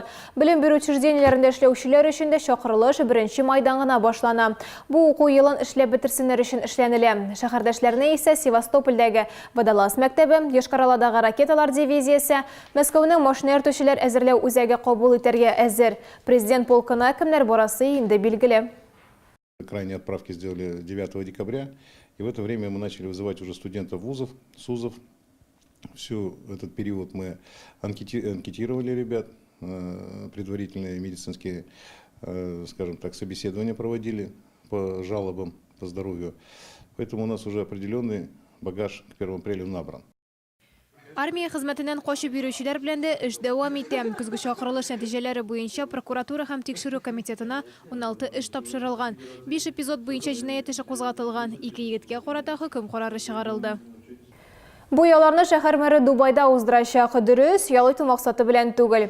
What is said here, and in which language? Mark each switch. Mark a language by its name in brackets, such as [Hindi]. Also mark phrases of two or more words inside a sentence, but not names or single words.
[Tatar] Белем бирү учреждениеләрендә эшләүчеләр өчен дә чакырылыш 1 майдан гына башлана. Бу уку елын эшләп бетерсеннәр өчен эшләнелә. Шәһәрдәшләрне исә Севастопольдәге Водолаз мәктәбе, Йошкар-Оладагы ракеталар дивизиясе, Мәскәүнең машина йөртүчеләр әзерләү үзәге кабул итәргә әзер. Президент полкына кемнәр барасы инде билгеле. [Russian] Крайние отправки сделали 9 декабря, и в это время мы начали вызывать уже студентов вузов, СУЗов. Всю этот период мы анкетировали ребят, предварительные медицинские, скажем так, собеседования проводили по жалобам по здоровью. Поэтому у нас уже определенный багаж к 1 апреля набран. [Tatar] Армия хезмәтеннән качып йөрүчеләр белән дә эш дәвам итә. Көзге чакырылыш нәтиҗәләре буенча прокуратура һәм тикшерү комитетына 16 эш тапшырылган. 5 эпизод буенча җинаять эше кузгатылган. 2 егеткә карата хөкем карары чыгарылды. Бу яларны шәһәр мэры Дубайда уздырачак. Дөрес, ял итү максаты белән түгел.